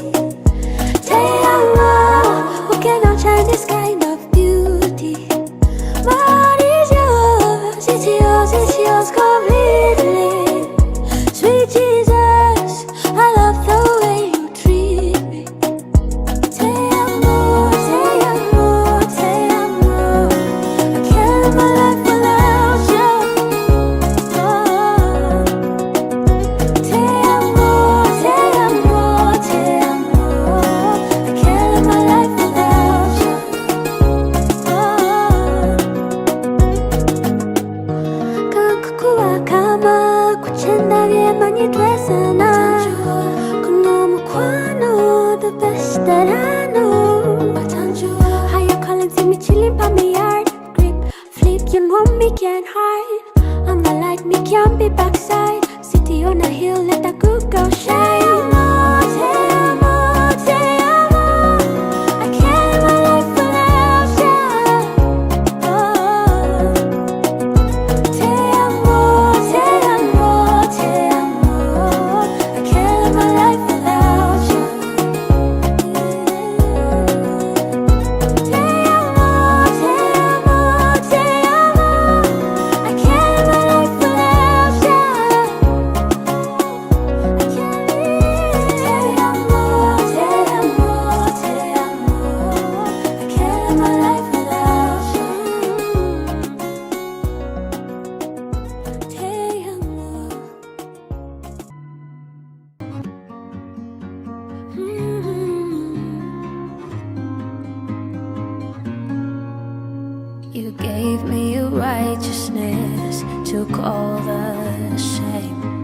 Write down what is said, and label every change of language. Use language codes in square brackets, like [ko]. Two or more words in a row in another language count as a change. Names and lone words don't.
[es] Te amo, [en] who cannot shine this kind of beauty? My heart is yours, it's yours completely. Sweet Jesus, I love the way you treat me. [es] Te amo, te amo, te amo. [en] I can't live my life without you. [es] Oh. Te amo, te amo, te amo. [en] I can't live my life without you. Oh. [sw] Kakuwa kama kuchenda vyema nitwezana. Kuna mkwano, [en] the best that I know. How you calling to me chilling by me yard? Grip, flip, you know me can't hide. I'm the light, me can't be backside. City on a hill, let the good girl shine. [es] Te amo, te amo. [en] I can't live my life without you. [es] Oh. Te amo, te amo, te amo. [en] I can't live my life without you. [es] Te amo, te amo, te amo. [en] I can't live my life without you. I can't live. [es] Te amo, te amo, te amo. [en] I can't live my life without you. [es] Te amo. [en] You gave me your righteousness, took all the shame.